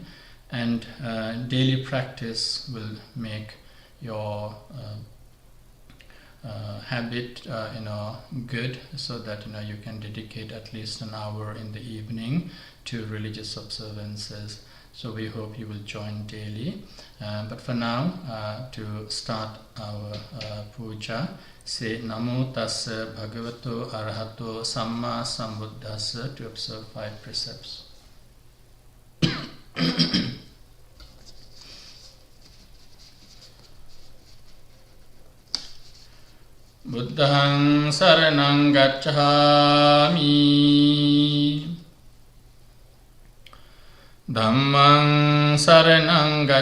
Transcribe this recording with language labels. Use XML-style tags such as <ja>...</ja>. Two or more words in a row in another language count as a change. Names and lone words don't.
<en>And daily practice will make your habit good, so that you can dedicate at least an hour in the evening to religious observances. So we hope you will join daily. But for now, to start our puja, say</en> <pi>Namo Tassa Bhagavato Arahato Samma Sambuddhassa</pi> <en>to observe 5 precepts.</en> <pi>Buddhaṃ saranam gacchāmi, Dhammaṃ saranam</pi>